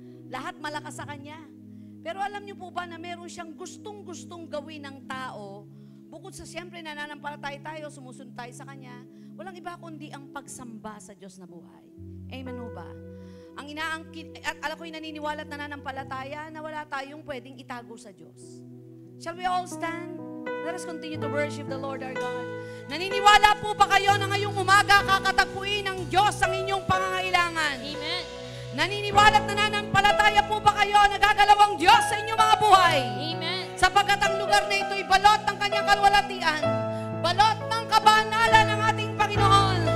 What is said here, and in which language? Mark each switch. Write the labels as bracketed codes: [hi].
[tl] Lahat malakas sa Kanya. Pero alam niyo po ba na meron siyang gustong-gustong gawin ng tao, bukod sa siyempre nananampalataya tayo, sumusunod tayo sa Kanya, walang iba kundi ang pagsamba sa Diyos na buhay. Amen po ba? Ang inaangkin, at alam ko'y naniniwala at nananampalataya na wala tayong pwedeng itago sa Diyos. [en] Shall we all stand? Let us continue to worship the Lord our God. [tl] Naniniwala po ba kayo na ngayong umaga kakatagpuin ng Diyos ang inyong pangangailangan? Amen. Naniniwala at nananampalataya po ba kayo na gagalaw ang Diyos sa inyong mga buhay? Amen. Sapagkat ang lugar na ito'y balot ng kanyang kalwalatian, balot ng kabanalan ng ating Panginoon.